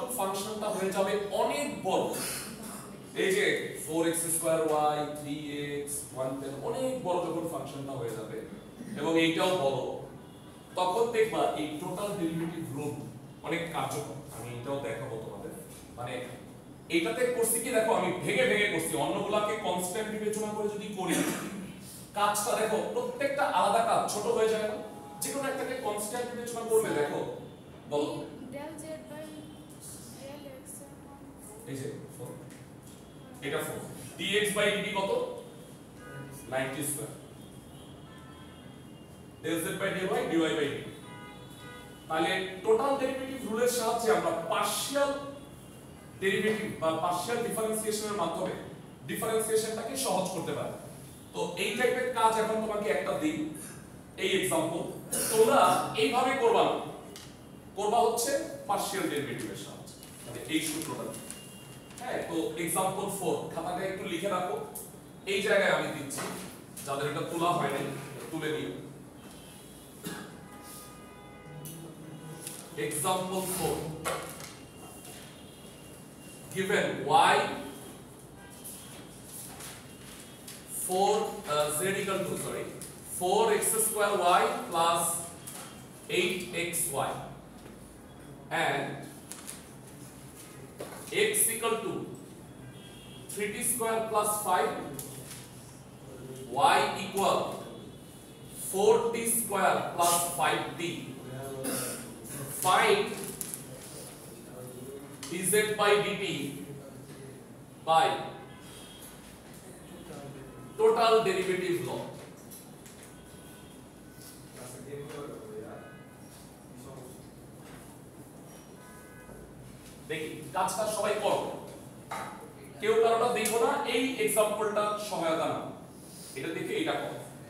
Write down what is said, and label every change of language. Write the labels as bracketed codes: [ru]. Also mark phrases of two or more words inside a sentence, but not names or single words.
[bn] ফাংশনটা হয়ে যাবে অনেক বড় এই যে 4x2y 3x 110 অনেক বড় যখন ফাংশনটা হয়ে যাবে এবং এইটাও বড় তখন দেখবা এই [en] total derivative rule [bn] অনেক কার্যকর আমি এটাও দেখাবো তোমাদের মানে এইটাতে করছি কি দেখো আমি ভেঙে ভেঙে করছি অন্যগুলোকে কনস্ট্যান্ট বিবেচনা করে যদি করি কাজটা দেখো প্রত্যেকটা আলাদা কাজ ছোট হয়ে যায় না যে কোনো একটাকে কনস্ট্যান্ট বিবেচনা করবে দেখো বলো [en] del z by del x [bn] এই যে 4 এটা [en] 4 dx by dt কত 90 স্কয়ার del z by dy dy by dt [bn] তাহলে [en] total derivative rule-er [bn] সাহায্যে আমরা [en] partial derivative [bn] বা [en] partial differentiation-er [bn] মাধ্যমে ডিফারেন্সিয়েশনটাকে সহজ করতে পারি তো এই টাইপের কাজ এখন তোমাকে একটা দিই এই एग्जांपल তোমরা এইভাবে করবা না করবা হচ্ছে [en] partial derivative-er [bn] সাহায্যে মানে এই সূত্রটা হ্যাঁ তো एग्जांपल 4 খাতাটা একটু লিখে রাখো এই জায়গায় আমি দিচ্ছি যাদের এটা তোলা হয়নি তুলে নিও [en] एग्जांपल 4 given y 4 z equal to 4x square y plus 8xy and x equal to 3t square plus 5 y equal 4t square plus 5t. Find dz by dt by total derivative law. [bn] দেখি কাজটা সবাই করো, কেউ কারোটা দেখো না, এই এক্সাম্পলটা সহায়তা না, এটা দেখে এটা করো।